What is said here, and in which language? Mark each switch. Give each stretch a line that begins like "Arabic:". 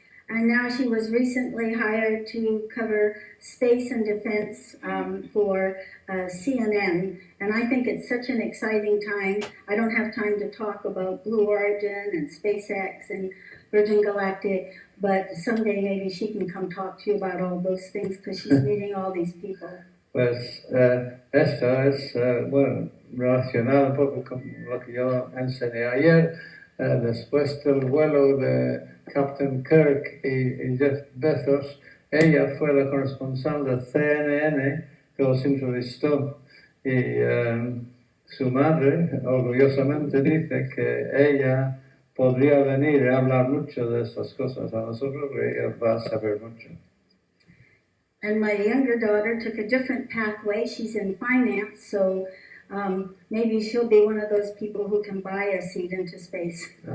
English: And now she was recently hired to cover space and defense for CNN. And I think it's such an exciting time. I don't have time to talk about Blue Origin and Spacex and Virgin Galactic, but someday maybe she can come talk to you about all those things because she's meeting all these people.
Spanish: Pues esto es, bueno, relacionado un poco con lo que yo enseñé ayer. Después del vuelo de Captain Kirk y Jeff Bezos, ella fue la corresponsal de CNN que los entrevistó. Y su madre orgullosamente dice que ella podría venir a hablar mucho de estas cosas a nosotros, y ella va a saber mucho.
English: And my younger daughter took a different pathway. She's in finance, so maybe she'll be one of those people who can buy a seat into space.